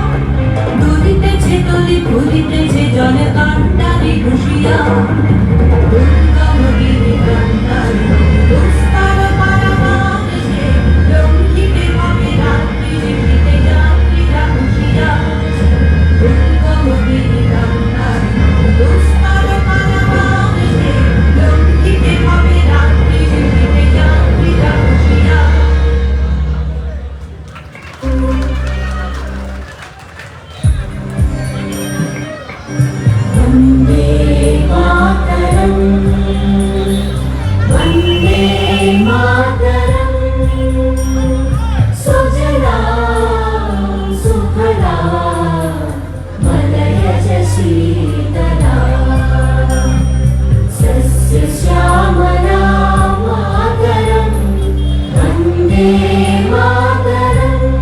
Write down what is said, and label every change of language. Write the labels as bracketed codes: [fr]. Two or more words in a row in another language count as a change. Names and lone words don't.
[bn] দুলিতেছে তলি ভুলিতেছে জলে কান্ডারি ঘুষিয়া, দুর্গম গিরি কান্ডারি দুস্তার পারাবার সে লঙ্ঘিতে হবে রাত্রি শীতে যাত্রীরা খুশিয়া। দুর্গম গিরি কান্ডারি দুস্তার পারাবার সে লঙ্ঘিতে হবে রাত্রি শীতে যাত্রীরা খুশিয়া। [sa] वन्दे मातरम्, वन्दे मातरम्। सुजलां सुफलां मलयज शीतलां, सस्यश्यामलां मातरम्, वन्दे मातरम्।